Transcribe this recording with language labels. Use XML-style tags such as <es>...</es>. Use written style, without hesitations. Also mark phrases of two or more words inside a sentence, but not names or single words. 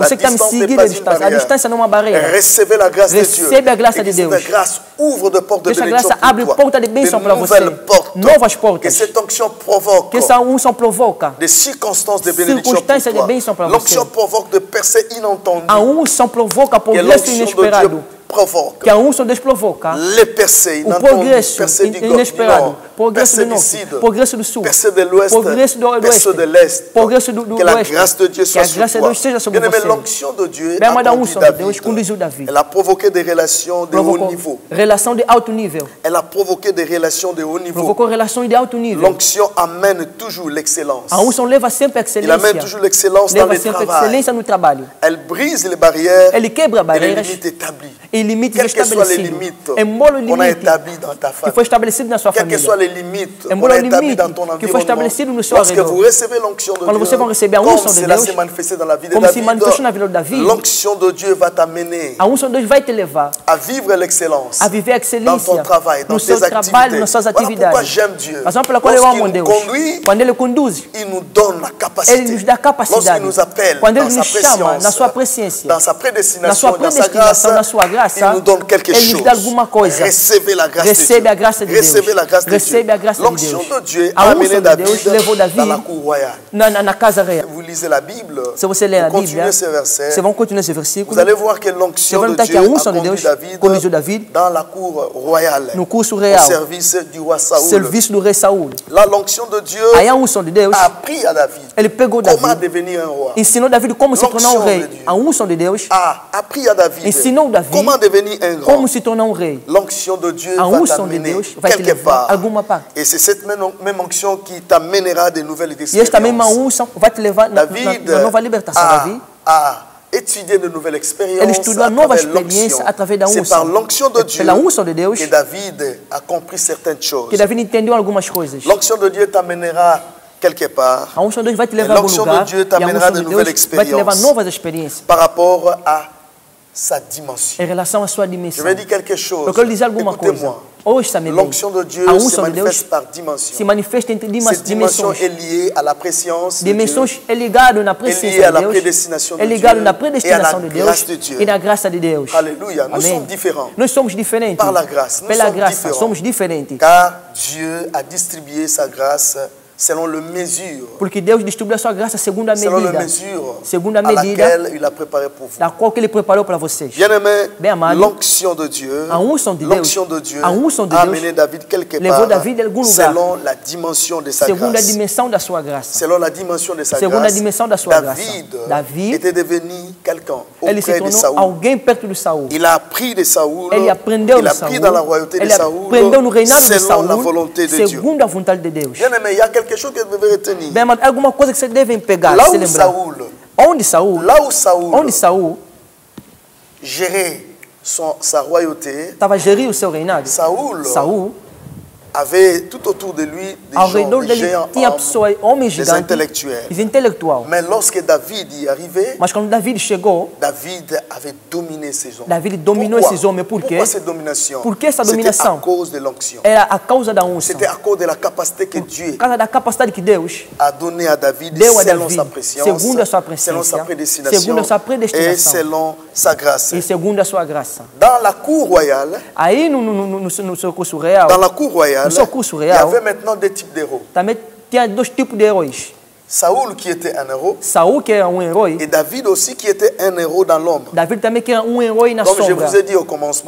<pt>você que está me</pt> <fr>distance n'est</fr> <pt>seguindo</pt> <fr>pas</fr> <pt>à</pt> <fr>une</fr> <pt>distância. A</pt> <fr>barrière.</fr> <pt>distância não é uma barreira.</pt> <fr>Recevez la grâce de Dieu.</fr> <pt>Recebe a graça</pt> <fr>Et</fr> <pt>de</pt> <fr>que cette</fr> <pt>Deus.</pt> <fr>grâce ouvre de portes de</fr> <pt>Que essa</pt> <fr>bénédiction</fr> <pt>graça</pt> <fr>pour</fr> <pt>abre</pt> <fr>toi.</fr> <pt>porta de bênção</pt> <fr>De</fr> <pt>para você.</pt> <fr>nouvelles portes.</fr> <pt>Novas</pt> <fr>Que</fr> <pt>portas.</pt> <fr>cette onction provoque</fr> <pt>Que essa unção provoca</pt> <fr>des circonstances de bénédiction pour</fr> <pt>circunstâncias de</pt> <fr>toi.</fr> <pt>bênção para</pt> <fr>L'onction</fr> <pt>você.</pt> <fr>provoque de percées inattendues.</fr> <pt>A unção provoca</pt> <fr>Que</fr> <pt>progresso</pt> <fr>l'onction de</fr> <pt>inesperado.</pt> <fr>Dieu provoque.</fr> <pt>Que a unção de Deus provoca</pt> <fr>Les percées</fr> <pt>o</pt> <fr>inattendues,</fr> <pt>progresso</pt> <fr>percées du</fr> <pt>inesperado.</pt> <fr>nord,</fr> <pt>Progresso</pt> <fr>percées</fr> <pt>do</pt> <fr>du</fr> <pt>norte,</pt> <fr>sud,</fr> <pt>progresso do sul,</pt> <fr>percées de l'ouest,</fr> <pt>progresso do</pt> <fr>percées</fr> <pt>oeste,</pt> <fr>de l'est.</fr> <pt>progresso do</pt> <fr>Que la</fr> <pt>oeste.</pt> <fr>grâce de Dieu</fr> <pt>Que</pt> <fr>soit</fr> <pt>a</pt> <fr>sur</fr> <pt>graça de</pt> <fr>toi.</fr> <pt>Deus seja sobre</pt> <fr>Bien-aimé,</fr> <pt>você.</pt> <fr>l'onction de Dieu</fr> <pt>Bem, a mas a</pt> <fr>conduit</fr> <pt>unção de Deus</pt> <fr>David.</fr> <pt>conduziu Davi.</pt> <fr>Elle a provoqué des relations de haut</fr> <pt>Provocou</pt> <fr>niveau.</fr> <pt>relação de alto nível.</pt> <fr>Elle a provoqué des relations de haut niveau.</fr> <pt>Provocou relações de alto nível.</pt> <fr>L'onction amène toujours l'excellence.</fr> <pt>A unção leva sempre a</pt> <fr>Il amène</fr> <pt>excelência.</pt> <fr>toujours l'excellence dans</fr> <pt>Leva</pt> <fr>le</fr> <pt>sempre a</pt> <fr>travail.</fr> <pt>excelência no trabalho.</pt> <fr>Elle brise les barrières</fr> <pt>Ele quebra</pt> <fr>et les</fr> <pt>barreiras</pt> <fr>limites établies.</fr> <pt>e limites</pt> <fr>Quelles que soient les</fr> <pt>estabelecidos.</pt> <fr>limites</fr> <pt>Embora o</pt> <fr>qu'on a</fr> <pt>limite</pt> <fr>établies dans ta</fr> <pt>que</pt> <fr>famille.</fr> <pt>foi estabelecido na sua</pt> <fr>Quelles que</fr> <pt>família.</pt> <fr>soient les limites qu'on</fr> <pt>Embora</pt> <fr>a</fr> <pt>o</pt> <fr>établies</fr> <pt>limite</pt> <fr>dans ton</fr> <pt>que foi</pt> <fr>environnement.</fr> <pt>estabelecido no seu</pt> <fr>Lorsque</fr> <pt>arredor.</pt> <fr>vous recevez l'onction de</fr> <pt>Quando você</pt> <fr>Dieu,</fr> <pt>vai receber a</pt> <fr>comme</fr> <pt>unção de</pt> <fr>cela</fr> <pt>Deus,</pt> <fr>s'est manifesté dans la vie de</fr> <pt>como se</pt> <fr>David,</fr> <pt>manifestou na vida de Davi,</pt> <fr>l'onction de Dieu va t'amener</fr> <pt>a unção de Deus vai te levar</pt> <fr>à vivre l'excellence</fr> <pt>a viver a</pt> <fr>dans</fr> <pt>excelência</pt> <fr>ton travail, dans</fr> <pt>no seu</pt> <fr>tes</fr> <pt>trabalho,</pt> <fr>activités.</fr> <pt>nas suas</pt> <fr>Voilà pourquoi</fr> <pt>atividades.</pt> <fr>j'aime Dieu.</fr> <pt>Razão pela qual eu amo</pt> <fr>Lorsqu'il nous</fr> <pt>Deus.</pt> <fr>conduit,</fr> <pt>Quando Ele conduz,</pt> <fr>il nous donne la capacité.</fr> <pt>Ele nos dá capacidade.</pt> <fr>Lorsqu'il nous appelle</fr> <pt>Quando</pt> <fr>dans</fr> <pt>Ele</pt> <fr>sa</fr> <pt>nos chama</pt> <fr>préscience,</fr> <pt>na sua presciência,</pt> <fr>dans sa</fr> <pt>na</pt> <fr>prédestination,</fr> <pt>sua</pt> <fr>dans sa grâce,</fr> <pt>predestinação, na sua graça,</pt> <fr>il nous donne quelque</fr> <pt>Ele</pt> <fr>chose.</fr> <pt>nos dá alguma coisa.</pt> <fr>Recevez la grâce de</fr> <pt>Recebe</pt> <fr>Dieu.</fr> <pt>a graça de Deus.</pt> <fr>Recevez la grâce de Dieu.</fr> <pt>Recebe a graça de</pt> <fr>L'onction</fr> <pt>Deus.</pt> <fr>de Dieu</fr> <pt>A</pt> <fr>a</fr> <pt>unção</pt> <fr>amené</fr> <pt>de</pt> <fr>David</fr> <pt>Deus levou Davi</pt> <fr>dans la cour royale.</fr> <pt>na casa real.</pt> <fr>Vous lisez la Bible,</fr> <pt>Se você ler a</pt> <fr>vous</fr> <pt>Bíblia,</pt> <fr>continuez ces versets,</fr> <pt>vocês vão continuar esse versículo.</pt> <fr>vous allez voir que</fr> <pt>Você</pt> <fr>l'onction</fr> <pt>vai</pt> <fr>de</fr> <pt>notar</pt> <fr>Dieu</fr> <pt>que a</pt> <fr>a</fr> <pt>unção de</pt> <fr>conduit</fr> <pt>Deus conduziu</pt> <fr>David</fr> <pt>Davi</pt> <fr>dans la cour royale,</fr> <pt>no curso</pt> <fr>au</fr> <pt>real,</pt> <fr>service du roi Saoul.</fr> <pt>serviço do rei Saul.</pt> <fr>Là, l'onction de Dieu</fr> <pt>Aí a unção de Deus,</pt> <fr>a appris à David</fr> <pt>ele pegou</pt> <fr>comment</fr> <pt>Davi,</pt> <fr>devenir un roi.</fr> <pt>ensinou Davi como se tornar um</pt> <fr>L'onction</fr> <pt>rei.</pt> <fr>de Dieu.</fr> <pt>A unção de Deus</pt> <fr>A appris à David</fr> <pt>ensinou Davi</pt> <fr>comment devenir un grand.</fr> <pt>como se tornar um rei.</pt> <fr>L'onction de Dieu</fr> <pt>A</pt> <fr>va</fr> <pt>unção de</pt> <fr>t'amener</fr> <pt>Deus vai te</pt> <fr>quelque</fr> <pt>levar</pt> <fr>part.</fr> <pt>a alguma parte.</pt> <fr>Et c'est cette même onction qui t'amènera de nouvelles</fr> <pt>E esta mesma</pt> <fr>expériences.</fr> <pt>unção vai te levar na</pt> <fr>David</fr> <pt>nova libertação. Davi,</pt> <fr>a étudié de nouvelles expériences.</fr> <pt>ele estudou a nova experiência através da</pt> <fr>C'est par</fr> <pt>unção.</pt> <fr>l'onction de</fr> <pt>É</pt> <fr>Dieu</fr> <pt>pela unção de Deus</pt> <fr>que David a compris certaines choses.</fr> <pt>que Davi entendeu algumas coisas.</pt> <fr>L'onction de Dieu t'amènera quelque part</fr> <pt>A unção de Deus vai te levar a algum</pt> <fr>l'onction de</fr> <pt>lugar.</pt> <fr>Dieu</fr> <pt>E a</pt> <fr>t'amènera</fr> <pt>unção</pt> <fr>de</fr> <pt>de</pt> <fr>nouvelles</fr> <pt>Deus vai te levar a</pt> <fr>expériences</fr> <pt>novas experiências</pt> <fr>par rapport à sa dimension.</fr> <pt>em relação à sua</pt> <fr>Je</fr> <pt>dimensão.</pt> <fr>vais dire quelque chose.</fr> <pt>Eu quero dizer alguma coisa.</pt> <fr>Écoutez-moi.</fr> <pt>Ouça-me bem.</pt> <fr>L'onction de Dieu</fr> <pt>A</pt> <fr>se</fr> <pt>unção de Deus</pt> <fr>manifeste par dimension.</fr> <pt>se manifesta entre</pt> <fr>Cette dimension</fr> <pt>dimensões.</pt> <fr>est liée à la préscience de Dieu,</fr> <pt>Dimensões é ligado na</pt> <fr>é liée</fr> <pt>presença</pt> <fr>à la</fr> <pt>de Deus,</pt> <fr>prédestination de</fr> <pt>é ligado</pt> <fr>Dieu</fr> <pt>na</pt> <fr>et à</fr> <pt>predestinação</pt> <fr>la</fr> <pt>de Deus</pt> <fr>grâce de Dieu.</fr> <pt>e na graça de Deus.</pt> <fr>Alléluia. Nous</fr> <pt>Amém.</pt> <fr>sommes différents.</fr> <pt>Nós somos diferentes.</pt> <fr>Par la grâce, nous</fr> <pt>Pela</pt> <fr>sommes</fr> <pt>graça,</pt> <fr>différents.</fr> <pt>somos diferentes.</pt> <fr>Car Dieu a distribué sa grâce selon le mesure,</fr> <pt>Porque Deus distribui a sua graça segundo a</pt> <fr>selon la</fr> <pt>medida,</pt> <fr>mesure</fr> <pt>segundo a</pt> <fr>à</fr> <pt>medida</pt> <fr>laquelle il a préparé pour vous.</fr> <pt>da qual que Ele preparou para vocês.</pt> <fr>Bien-aimé,</fr> <pt>Bem amado,</pt> <fr>l'onction de Dieu,</fr> <pt>a unção de Deus,</pt> <fr>l'onction de Dieu</fr> <pt>a unção de</pt> <fr>a</fr> <pt>Deus</pt> <fr>amené David quelque</fr> <pt>levou</pt> <fr>part</fr> <pt>David a algum lugar,</pt> <fr>selon la dimension de sa</fr> <pt>segundo a</pt> <fr>grâce.</fr> <pt>dimensão da sua graça.</pt> <fr>Selon la dimension de sa</fr> <pt>Segundo a</pt> <fr>grâce,</fr> <pt>dimensão da sua</pt> <fr>David,</fr> <pt>graça.</pt> <fr>David était devenu quelqu'un</fr> <pt>Ele se</pt> <fr>auprès de</fr> <pt>tornou</pt> <fr>Saül.</fr> <pt>alguém perto de Saul.</pt> <fr>Il a appris de Saül,</fr> <pt>Ele aprendeu</pt> <fr>il</fr> <pt>de</pt> <fr>a pris</fr> <pt>Saul.</pt> <fr>dans la royauté de</fr> <pt>Ele</pt> <fr>Saül,</fr> <pt>aprendeu no reinado de</pt> <fr>selon la</fr> <pt>Saul,</pt> <fr>volonté de Dieu.</fr> <pt>segundo a vontade de Deus.</pt> <fr>Bien-aimé, il y a quelque chose que vous devez retenir.</fr> <pt>Bem, amado, alguma coisa que vocês devem pegar,</pt> <fr>Là</fr> <pt>se</pt> <fr>où</fr> <pt>lembrar.</pt> <fr>Saül,</fr> <pt>Onde Saul</pt> <fr>gérait sa royauté,</fr> <pt>estava gerindo o seu reinado,</pt> <fr>Saül avait tout autour de lui</fr> <pt>ao</pt> <fr>des</fr> <pt>redor</pt> <fr>gens, des</fr> <pt>dele</pt> <fr>géants</fr> <pt>tinha</pt> <fr>hommes,</fr> <pt>pessoas, homens</pt> <fr>des</fr> <pt>gigantes,</pt> <fr>intellectuels.</fr> <pt>os intelectuais.</pt> <fr>Mais lorsque David y arrivait,</fr> <pt>Mas quando David chegou,</pt> <fr>David avait dominé ces hommes.</fr> <pt>David dominou</pt> <fr>Pourquoi?</fr> <pt>esses homens. Por quê?</pt> <fr>Pourquoi cette domination?</fr> <pt>Por que essa</pt> <fr>C'était</fr> <pt>dominação?</pt> <fr>à cause de l'onction.</fr> <pt>Era a causa da unção.</pt> <fr>C'était à cause de la capacité que Dieu</fr> <pt>Por causa da capacidade que Deus</pt> <fr>a donné à David</fr> <pt>deu a</pt> <fr>selon</fr> <pt>David,</pt> <fr>sa préscience,</fr> <pt>segundo a sua</pt> <fr>selon sa</fr> <pt>presciência,</pt> <fr>prédestination</fr> <pt>segundo a sua</pt> <fr>et</fr> <pt>predestinação</pt> <fr>selon sa grâce.</fr> <pt>e segundo a sua graça.</pt> <fr>Dans la cour royale,</fr> <pt>Aí no seu curso real,</pt> <fr>dans la cour royale,</fr> <pt>no seu curso</pt> <fr>il y</fr> <pt>real,</pt> <fr>avait maintenant deux types d'héros.</fr> <pt>também tinha dois tipos de heróis.</pt> <fr>Saül qui était un héros</fr> <pt>Saul, que era herói,</pt> <fr>et David aussi qui était un héros dans l'ombre.</fr> <pt>David também que era herói na</pt> <fr>Comme je</fr> <pt>sombra.</pt> <fr>vous ai dit au commencement,</fr>